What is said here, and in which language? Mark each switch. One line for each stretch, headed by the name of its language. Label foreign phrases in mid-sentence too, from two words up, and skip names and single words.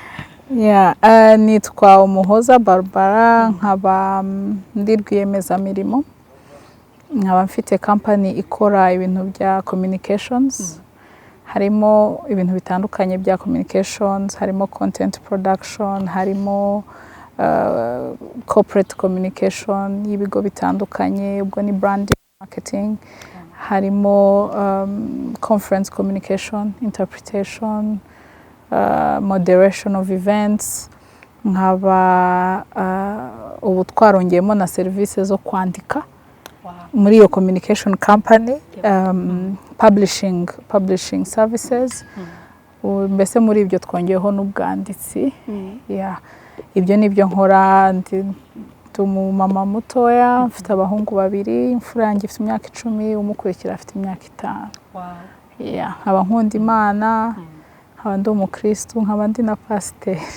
Kinyarwanda: Nitwa Umuhoza Barbara, nkaba ndi rwiyemezamirimo, nkaba mfite company ikora ibintu bya communications. Harimo ibintu bitandukanye bya communications, harimo
English: content production,
Kinyarwanda: harimo
English: corporate communication
Kinyarwanda: y'ibigo bitandukanye, ubwo ni branding, marketing, harimo
English: conference communication,
Kinyarwanda: interpretation,
English: moderation of events.
Kinyarwanda: Nkaba ubu twarongeyemo na services zo kwandika muri iyo communication company,
English: publishing services.
Kinyarwanda: Mbese muri ibyo twongeyeho n'ubwanditsi. Ibyo nibyo nkora. Ndi umumama mutoya, mfite abahungu 2, imfura yanjye ifite imyaka 10, umukurikira afite imyaka 5. Nkaba nkunda Imana, nkaba ndi umukristo, nkaba ndi na pasiteri.